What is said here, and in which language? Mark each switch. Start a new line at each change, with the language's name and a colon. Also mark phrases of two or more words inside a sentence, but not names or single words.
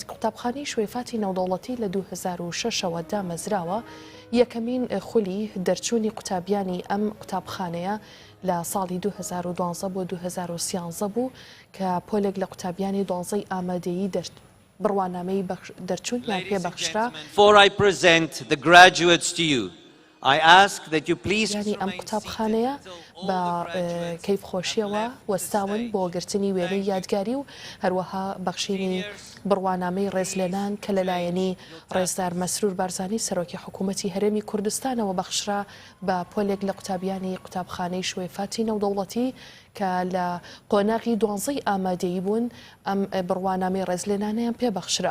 Central Kurdish: قوتابخانەی شیوەیفاتی نێودەوڵەتی لە 2006ەوە دامەزراوە. یەکەمین خولی دەرچوونی قوتابیانی ئەم قوتابخانەیە لە ساڵی 2012 بۆ 2013 بوو کە پۆلێک لە قوتابیانی 12 ئامادەیی بڕوانامەی دەرچوونیان پێبەخشرا.
English: Before I present the graduates to you, I ask that you please
Central Kurdish: ئەم قوتابخانەیە بە کەیفخۆشیەوە وەستاون بۆ گرتنی وێنەی یادگاری و هەروەها بەخشینی بڕوانامەی ڕێزلێنان کە لەلایەنی ڕێزدار مەسرور بارزانی سەرۆکی حکوومەتی هەرێمی کوردستانەوە بەخشرا بە پۆلێک لە قوتابیانی قوتابخانەی شیوەیفاتی نێودەوڵەتی کە لە قۆناغی 12 ئامادەیی بوون ئەم بڕوانامەی ڕێزلێنانیان پێبەخشرا.